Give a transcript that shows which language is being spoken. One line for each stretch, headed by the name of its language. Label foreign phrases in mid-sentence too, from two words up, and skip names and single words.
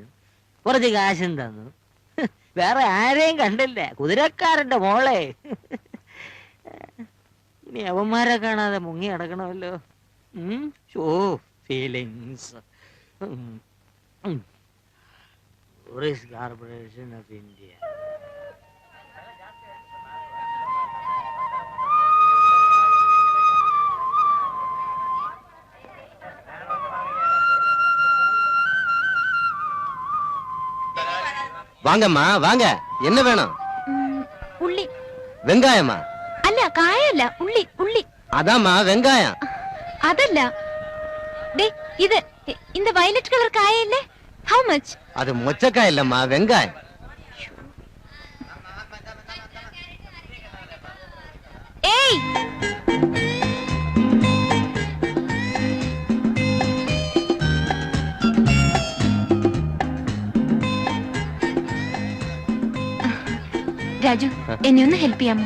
Malayalam: കുറച്ച് കാശും തന്നു. വേറെ ആരെയും കണ്ടില്ല. കുതിരക്കാരന്റെ മോളെ. ഇനി അവന്മാരെ കാണാതെ മുങ്ങി അടക്കണമല്ലോ. ഫീലിങ്സ്. ടൂറിസ്റ്റ് കോർപ്പറേഷൻ ഓഫ് ഇന്ത്യ.
Tamil: வாங்கம்மா வாங்க, என்ன வேணும்?
Malayalam: ഉള്ളി.
Tamil: வெங்காயமா?
Malayalam: അല്ല, കായല്ല, ഉള്ളി ഉള്ളി.
Tamil: அதாம்மா வெங்காயம்.
Malayalam: അതല്ല, ദേ ഇത് இந்த വയലറ്റ് കളർ കായല്ലേ?
English: how much?
Tamil: அது மொச்சக்காய் இல்லம்மா, வெங்காயம்.
Malayalam: ഏയ്, രാജു, എന്നെ ഒന്ന് ഹെൽപ്പ് ചെയ്യാമോ?